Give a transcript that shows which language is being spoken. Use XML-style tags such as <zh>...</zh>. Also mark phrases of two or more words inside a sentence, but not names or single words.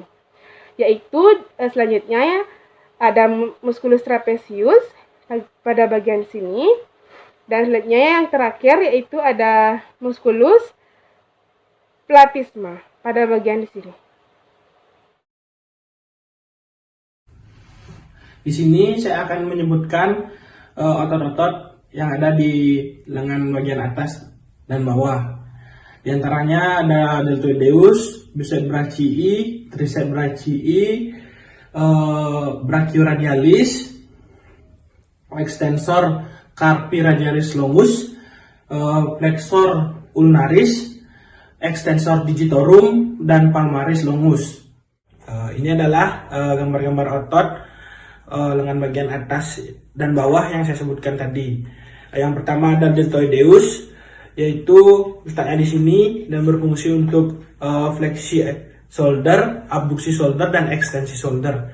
<id>Yaitu selanjutnya ya ada</id> <la>musculus trapezius</la> <id>pada bagian sini, dan selanjutnya yang terakhir yaitu ada</id> <la>musculus platysma</la> <id>pada bagian di sini. Di sini saya akan menyebutkan otot-otot yang ada di lengan bagian atas dan bawah. Di antaranya ada</id> <la>deltoideus, biceps brachii, triceps brachii, brachioradialis, extensor carpi radialis longus, flexor ulnaris, extensor digitorum, dan palmaris longus.</la> <id>Ini adalah gambar-gambar otot lengan bagian atas dan bawah yang saya sebutkan tadi. Yang pertama ada deltoideus, yaitu letaknya di sini dan berfungsi untuk fleksi shoulder, abduksi shoulder, dan ekstensi shoulder.</id>